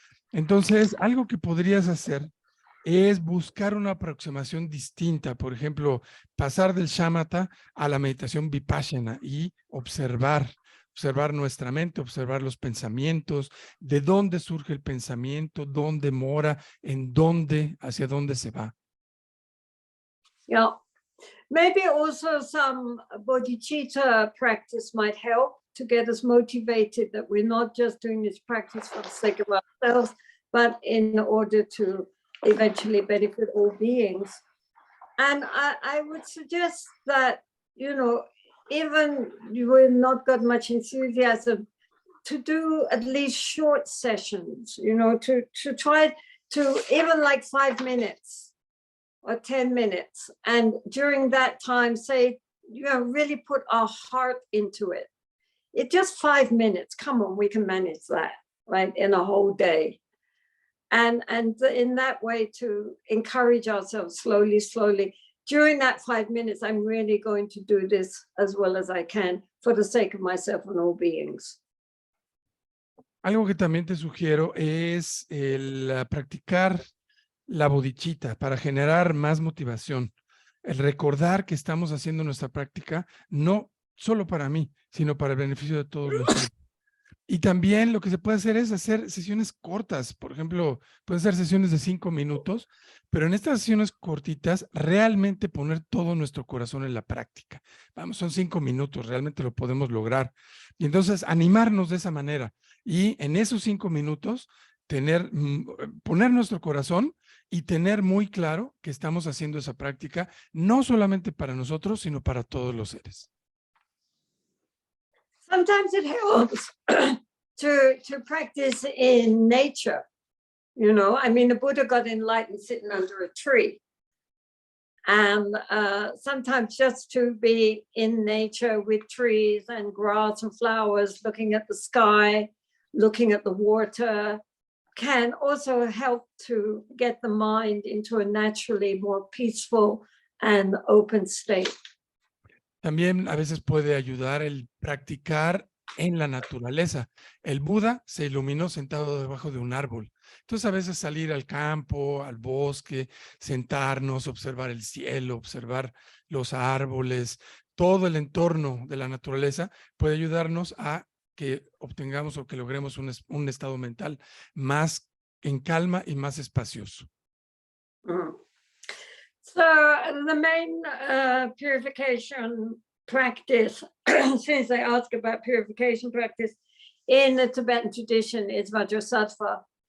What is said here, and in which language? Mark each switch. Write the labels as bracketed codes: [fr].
[es] Entonces, algo que podrías hacer es buscar una aproximación distinta. Por ejemplo, pasar del shamatha a la meditación vipassana y observar nuestra mente, observar los pensamientos, de dónde surge el pensamiento, dónde mora, hacia dónde se va. [en] Yeah, maybe also some bodhicitta practice might help to get us motivated, that we're not just doing this practice for the sake of ourselves, but in order to eventually benefit all beings. And I would suggest that, even you've not got much enthusiasm, to do at least short sessions, to try to even like 5 minutes or 10 minutes. And during that time, say, really put our heart into it. It's just 5 minutes. Come on, we can manage that, right? In a whole day. And in that way to encourage ourselves slowly. During that 5 minutes, I'm really going to do this as well as I can for the sake of myself and all beings. [es] Algo que también te sugiero es el practicar la bodhicitta para generar más motivación. El recordar que estamos haciendo nuestra práctica no solo para mí, sino para el beneficio de todos los demás. Y también lo que se puede hacer es hacer sesiones cortas. Por ejemplo, pueden ser sesiones de 5 minutos, pero en estas sesiones cortitas realmente poner todo nuestro corazón en la práctica. Vamos, son 5 minutos, realmente lo podemos lograr. Y entonces animarnos de esa manera. Y en esos 5 minutos poner nuestro corazón y tener muy claro que estamos haciendo esa práctica no solamente para nosotros, sino para todos los seres. [en] Sometimes it helps to practice in nature. I mean, the Buddha got enlightened sitting under a tree. And sometimes just to be in nature with trees and grass and flowers, looking at the sky, looking at the water, can also help to get the mind into a naturally more peaceful and open state. [es] También a veces puede ayudar el practicar en la naturaleza. El Buda se iluminó sentado debajo de un árbol. Entonces a veces salir al campo, al bosque, sentarnos, observar el cielo, observar los árboles, todo el entorno de la naturaleza puede ayudarnos a que obtengamos o que logremos un estado mental más en calma y más espacioso. [en] So the main purification practice, since I asked about purification practice in the Tibetan tradition, is Vajrasattva.